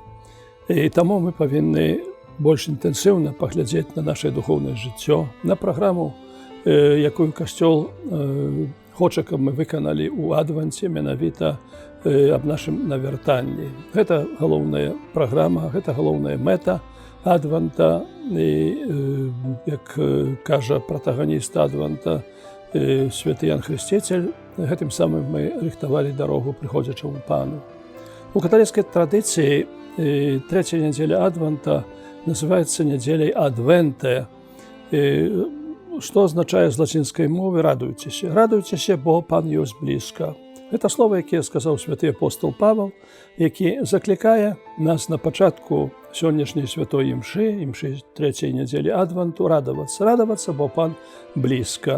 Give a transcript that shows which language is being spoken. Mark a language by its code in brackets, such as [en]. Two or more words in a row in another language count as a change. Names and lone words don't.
[uk] І тому ми повинні більш інтенсивно поглядати на наше духовне життя, на програму, яку Костел хоче, щоб ми виконали у Адвенті, менавіта об нашому навертанні. Це головна програма, це головна мета Адвента. І, як каже протагоніст Адвента, святий Ян Хреститель, [be] гэтым самым мы рыхтавалі дарогу прыходзячаму Пану. У каталіцкай традыцыі трэцяя нядзеля Адвента называецца нядзеляй Адвенте, што азначае з лацінскай мовы «радуйцеся». Радуйцеся, бо Пан ёсць блізка. Гэта слова, якія сказаў святы апостол Павел, які заклікае нас на пачатку сённяшняй святой імшы трэцяй нядзелі Адвенту, радавацца, бо Пан блізка.